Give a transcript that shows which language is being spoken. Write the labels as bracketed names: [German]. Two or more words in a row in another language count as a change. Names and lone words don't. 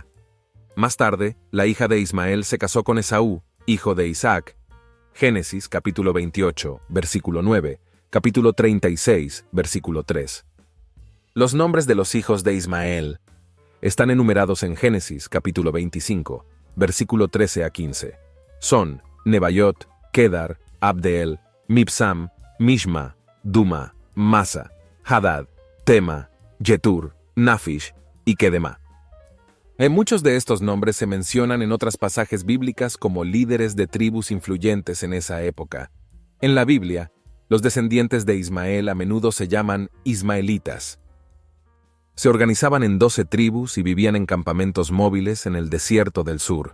[Spanish] Más tarde, la hija de Ismael se casó con Esaú, hijo de Isaac. Génesis capítulo 28, versículo 9, capítulo 36, versículo 3. Los nombres de los hijos de Ismael están enumerados en Génesis capítulo 25, versículo 13 a 15. Son Nebaiot, Kedar, Abdeel, Mibsam, Mishma, Duma, Masa, Hadad, Tema, Jetur, Nafish y Kedema. Muchos de estos nombres se mencionan en otros pasajes bíblicas como líderes de tribus influyentes en esa época. En la Biblia, los descendientes de Ismael a menudo se llaman ismaelitas. Se organizaban en 12 tribus y vivían en campamentos móviles en el desierto del sur.